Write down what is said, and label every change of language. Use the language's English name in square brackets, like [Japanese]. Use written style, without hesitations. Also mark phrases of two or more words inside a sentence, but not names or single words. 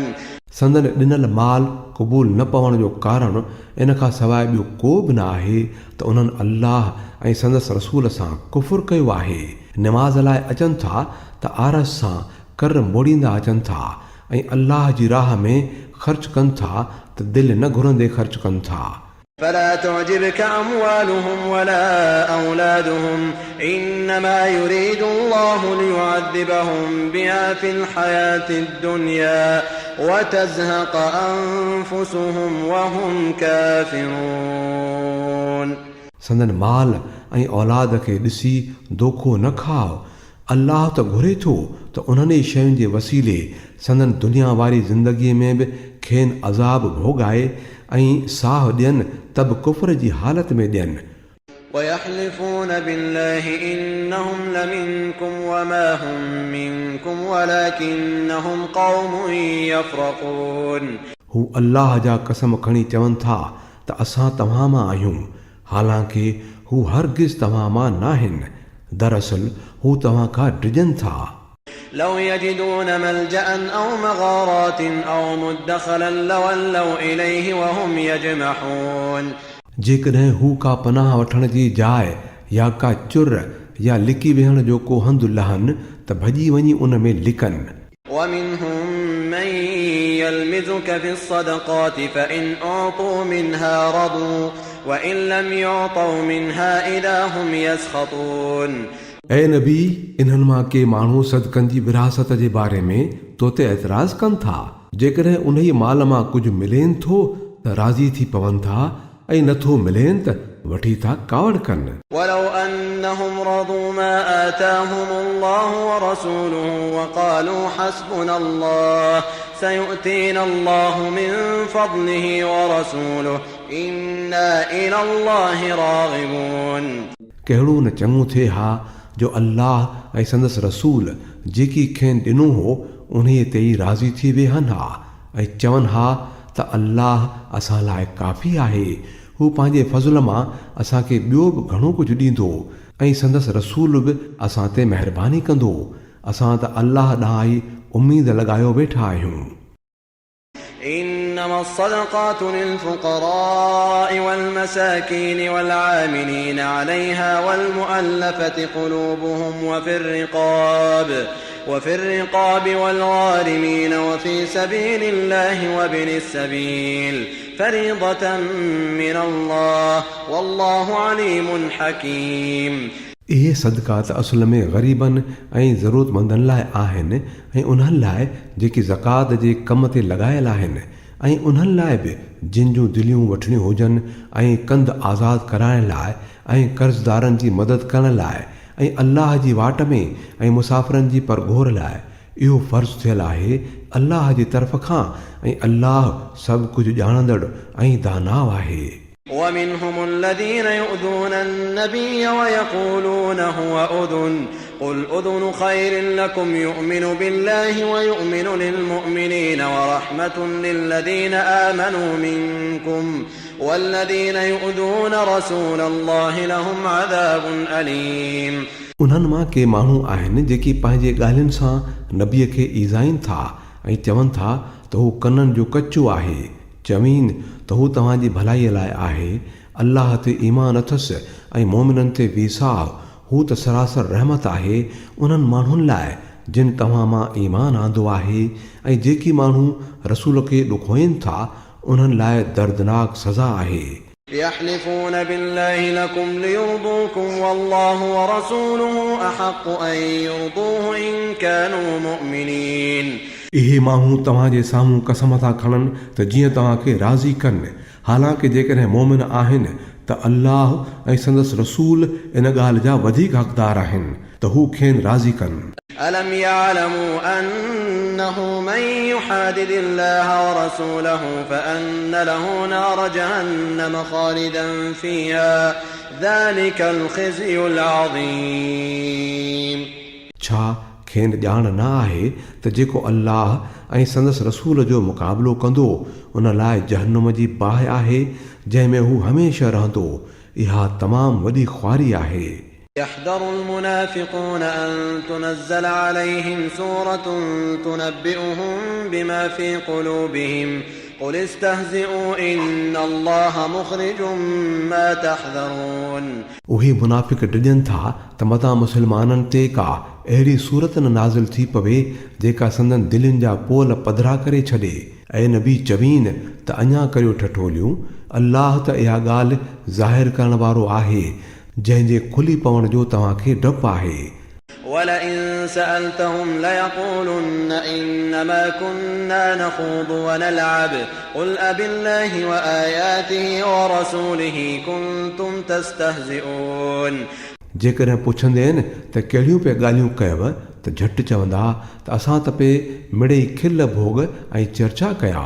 [Sindhi] संदन ॾिनल माल क़बूल न पवण जो कारण इन खां सवाइ ॿियो को बि न आहे त उन्हनि अल्लाह ऐं संदसि रसूल सां कुफ़ुर कयो आहे। निमाज़ लाइ अचनि था त आरस सां कर मोड़ींदा अचनि था ऐं अल्लाह जी राह में ख़र्च कनि था त दिलि न घुरंदे ख़र्च कनि था। [Arabic] فلا تعجبك أموالهم ولا أولادهم إنما يريد الله ليعذبهم بها في الحياة الدنيا وتزهق أنفسهم وهم كافرون. [Sindhi] संदन माल ऐं औलाद खे ॾिसी दोखो न खाओ। अल्लाह त घुरे थो त उन्हनि शयुनि जे वसीले संदन दुनिया वारी ज़िंदगीअ में बि खेनि अज़ाब भोॻाए ऐं साह ॾियनि त बि कुफ़र जी हालत में ॾियनि। [Arabic] ويحلفون بالله إنهم لمنكم وما هم منكم ولكنهم قوم يفرقون. [Sindhi] हू अल्लाह जा कसम खणी चवनि था त असां तव्हां मां आहियूं, हालांकि हू हरगिज़ तव्हां मां न आहिनि। दरअसल हू तव्हां खां डिॼनि था। [Arabic] لو يجدون ملجأ أو مغارات أو مدخلا لولوا إليه وهم يجمحون. [Sindhi] जेकॾहिं हू का पनाह वठण जी जाइ या का चुर या लिकी वेहण जो को हंधु लहनि त भॼी वञी उन में लिकनि। [Arabic] ومنهم من يلمزك في الصدقات فإن أعطوا منها رضوا وإن لم يعطوا منها إذا هم يسخطون. [Sindhi] ऐं नबी, इन्हनि मां के माण्हू सदकनि जी विरासत जे बारे में तो ते एतिराज़ कनि था। जेकॾहिं उन ई माल मां कुझु मिलेनि थो त राज़ी थी पवनि था ऐं नथो मिलेनि त वठी था कावड़ कनि। [Arabic] ولو أنهم رضوا ما آتاهم الله ورسوله وقالوا حسبنا الله سيؤتينا الله من فضله ورسوله إنا إلى الله راغبون. [Sindhi] कहिड़ो न चङो थिए हा जो अल्लाह ऐं संदसि रसूल जेकी खेनि ॾिनो हो उन ते ई राज़ी थी वेहनि हा ऐं चवनि हा त अल्लाह असां लाइ काफ़ी आहे। हू पंहिंजे फज़ल मां असांखे ॿियो बि घणो कुझु ॾींदो ऐं संदसि रसूल बि असां ते महिरबानी कंदो। असां त अल्लाह ॾांहुं ई उमीद लॻायो वेठा आहियूं। [Arabic] إنما الصدقات للفقراء والمساكين والعاملين عليها والمؤلفة قلوبهم وفي الرقاب والغارمين وفي سبيل الله وابن السبيل فريضة من الله والله عليم حكيم. [Sindhi] इहे सदका त असल में ग़रीबनि ऐं ज़रूरतमंदनि लाइ आहिनि ऐं उन्हनि लाइ जेकी ज़कात जे कम ते लॻायल आहिनि ऐं उन्हनि लाइ बि जिन जूं दिलियूं वठणियूं हुजनि ऐं कंध आज़ादु कराइण लाइ ऐं कर्ज़दारनि जी मदद करण लाइ ऐं अल्लाह जी वाट में ऐं मुसाफ़िरनि जी परघोर लाइ। इहो फ़र्ज़ु थियल आहे अल्लाह जी तरफ़ खां ऐं अल्लाह सभु कुझु ॼाणंदड़ ऐं दानाव आहे. [Arabic] ومنهم الذين يؤذون النبي ويقولون هو أذن قل أذن خير لكم يؤمن بالله ويؤمن للمؤمنين ورحمة للذين آمنوا منكم والذين يؤذون رسول الله لهم عذاب أليم. [Sindhi] उन्हनि मां के माण्हू आहिनि जेकी पंहिंजे ॻाल्हियुनि सां नबीअ खे ईज़ाइनि था ऐं चवनि था त हू कननि जो कचो आहे. चवीन त हू तव्हांजी भलाईअ लाइ आहे. अल्लाह ते ईमान अथसि ऐं मोमिननि ते वेसाह, हू त सरासर रहमत आहे उन्हनि माण्हुनि लाइ जिन तव्हां मां ईमान आंदो आहे. ऐं जेकी माण्हू रसूल खे ॾुखोइनि था उन्हनि लाइ दर्दनाक सज़ा आहे. [Arabic] يحلفون بالله لكم ليرضوكم والله ورسوله أحق أن يرضوه إن كانوا مؤمنين. [Sindhi] इहे माण्हू तव्हांजे साम्हूं कसम था खणनि त जीअं तव्हांखे राज़ी कनि, हालांकि जेकॾहिं मोमिन आहिनि त अल्लाह ऐं संदसि रसूल इन ॻाल्हि जा वधीक हक़दार आहिनि त हू खेनि राज़ी कनि. [Arabic] ألم يعلموا أنه من يحادد الله ورسوله فأن له نار جهنم خالدا فيها ذلك الخزي العظيم. [Sindhi] छा खेनि ॼाण न आहे त जेको अल्लाह ऐं संदसि रसूल जो मुक़ाबिलो कंदो उन लाइ जहन्नुम जी बाहि आहे जंहिंमें हू हमेशह रहंदो. इहा तमामु वॾी ख़्वारी आहे. [Arabic] يحذر المنافقون أن تنزل عليهم سورة تنبئهم بما في قلوبهم قل استهزئوا إن الله مخرج ما تحذرون. [Sindhi] उहे मुनाफ़िक़ डिॼनि था त मतां मुस्लमाननि ते का अहिड़ी सूरत न नाज़िल थी पवे जेका संदन दिलनि जा पोल पधरा करे छॾे. ऐं नबी चवीन त अञा करियो ठठोलियूं, अल्लाह त इहा ॻाल्हि ज़ाहिर करण वारो आहे जंहिंजे खुली पवण जो तव्हांखे डपु आहे. [Arabic] ولئن سألتهم ليقولن إنما كنا نخوض ونلعب قل أبالله وآياته ورسوله كنتم تستهزئون. [Sindhi] जेकॾहिं पुछंदे आहिनि त कहिड़ियूं पिया ॻाल्हियूं कयव त झटि चवंदा त असां त पे मिड़ेई खिल भोग ऐं चर्चा कया.